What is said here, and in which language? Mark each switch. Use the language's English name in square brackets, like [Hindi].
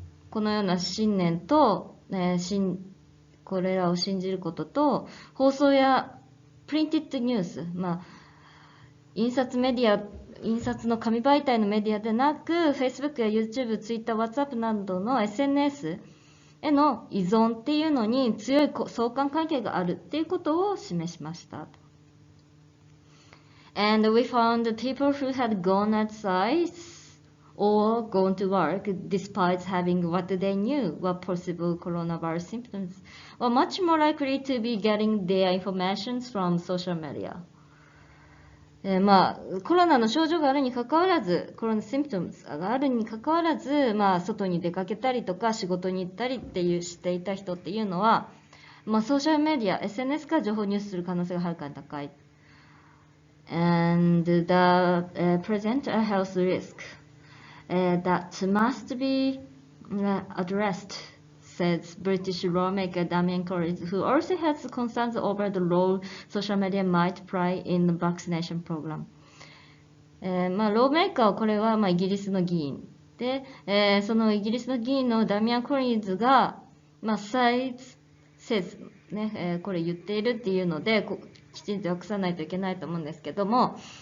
[Japanese] このような信念と、これらを信じることと、放送やプリンティッドニュース、印刷の紙媒体のメディアでなく、Facebook や YouTube、Twitter、WhatsApp などの SNS への依存っていうのに強い相関関係があるっていうことを示しました。 [English] And we found that people who had gone outside or gone to work despite having what they knew were possible coronavirus symptoms were much more likely to be getting their information from social media. [Japanese] コロナの症状があるにかかわらず、コロナシンプトムズがあるにかかわらず、外に出かけたりとか仕事に行ったりっていうしていた人っていうのは、ソーシャルメディア、SNS から情報を入手する可能性がはるかに高い。 [English] And present a health risk that must be addressed, says British lawmaker Damien Collins, who also has concerns over the role social media might play in the vaccination program. [Japanese] ローメーカーはこれはイギリスの議員で、そのイギリスの議員のダミアン・コリンズが、says ね、これ言っているっていうのできちんと訳さないといけないと思うんですけども、